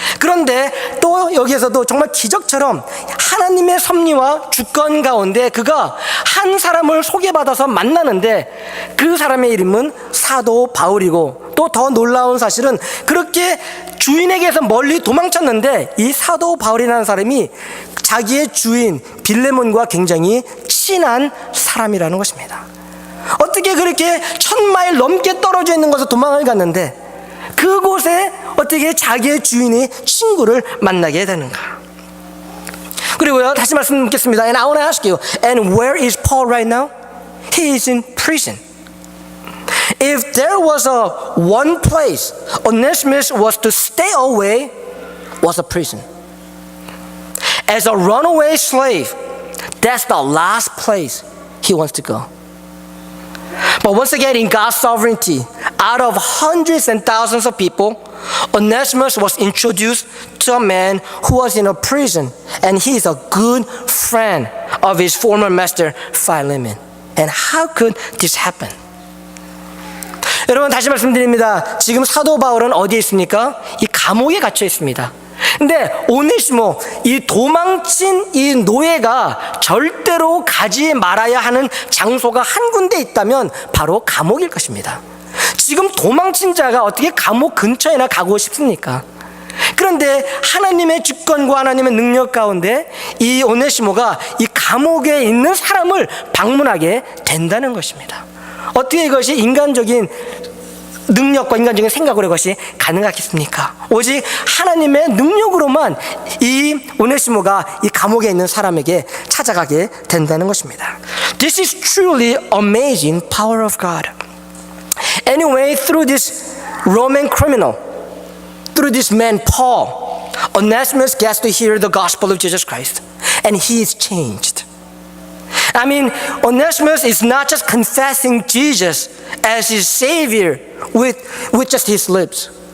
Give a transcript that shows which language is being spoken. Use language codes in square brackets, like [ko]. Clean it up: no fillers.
[ko] 그런데 또 여기에서도 정말 기적처럼 하나님의 섭리와 주권 가운데 그가 한 사람을 소개받아서 만나는데 그 사람의 이름은 사도 바울이고, 또 더 놀라운 사실은 그렇게 주인에게서 멀리 도망쳤는데 이 사도 바울이라는 사람이 자기의 주인 빌레몬과 굉장히 친한 사람이라는 것입니다. 어떻게 그렇게 1000마일 넘게 떨어져 있는 곳에서 도망을 갔는데 그곳에 어떻게 자기의 주인의 친구를 만나게 되는가? 그리고요, 다시 말씀드리겠습니다. [en] And I want to ask you, and where is Paul right now? He is in prison. If there was a one place Onesimus was to stay away, was a prison. As a runaway slave, that's the last place he wants to go. But once again, in God's sovereignty, out of hundreds and thousands of people, Onesimus was introduced to a man who was in a prison, and he is a good friend of his former master, Philemon. And how could this happen? [ko] 여러분, 다시 말씀드립니다. 지금 사도 바울은 어디에 있습니까? 이 감옥에 갇혀 있습니다. 근데 오네시모, 이 도망친 이 노예가 절대로 가지 말아야 하는 장소가 한 군데 있다면 바로 감옥일 것입니다. 지금 도망친 자가 어떻게 감옥 근처에나 가고 싶습니까? 그런데 하나님의 주권과 하나님의 능력 가운데 이 오네시모가 이 감옥에 있는 사람을 방문하게 된다는 것입니다. 어떻게 이것이 인간적인 능력과 인간적인 생각으로 이것이 가능하겠습니까? 오직 하나님의 능력으로만 이 오네시모가 이 감옥에 있는 사람에게 찾아가게 된다는 것입니다. [en] This is truly amazing power of God. Anyway, through this Roman criminal, through this man Paul, Onesimus gets to hear the gospel of Jesus Christ, and he is changed. I mean, Onesimus is not just confessing Jesus as his Savior with just his lips.